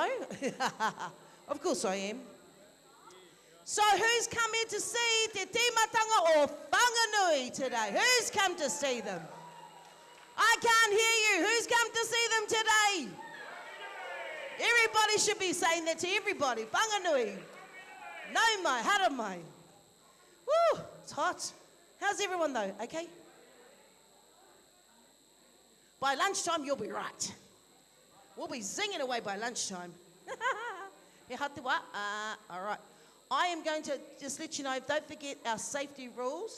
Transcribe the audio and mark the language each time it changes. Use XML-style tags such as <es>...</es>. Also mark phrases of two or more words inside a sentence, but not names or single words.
<en>Of course I am. So who's come here to see Te Timatanga or Whanganui today? Who's come to see them? I can't hear you. Who's come to see them today? Everybody should be saying that to everybody.</en> <mi>Whanganui. Nau mai, hara mai.</mi> <en>Woo, it's hot. How's everyone though? Okay? By lunchtime, you'll be right. We'll be zinging away by lunchtime. He hati wa? All right. I am going to just let you know, don't forget our safety rules.</en>